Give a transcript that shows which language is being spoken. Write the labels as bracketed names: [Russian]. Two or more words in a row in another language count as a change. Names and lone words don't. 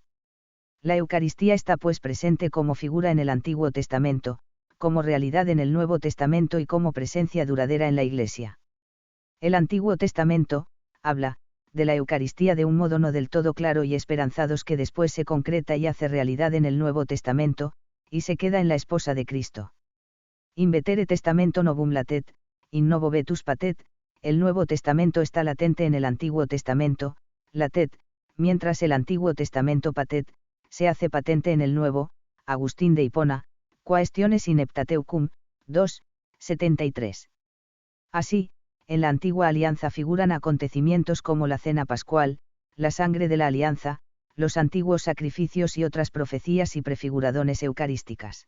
[Spanish] La Eucaristía está pues presente como figura en el Antiguo Testamento, como realidad en el Nuevo Testamento y como presencia duradera en la Iglesia. El Antiguo Testamento, habla, de la Eucaristía de un modo no del todo claro y esperanzados que después se concreta y hace realidad en el Nuevo Testamento, y se queda en la esposa de Cristo. [Latin] In vetere testamento novum latet, in novo vetus patet, [Spanish] el Nuevo Testamento está latente en el Antiguo Testamento, latet, mientras el Antiguo Testamento patet, se hace patente en el Nuevo, Agustín de Hipona, Quaestiones in Heptateucum, 2, 73. Así, en la antigua alianza figuran acontecimientos como la cena pascual, la sangre de la alianza, los antiguos sacrificios y otras profecías y prefiguraciones eucarísticas.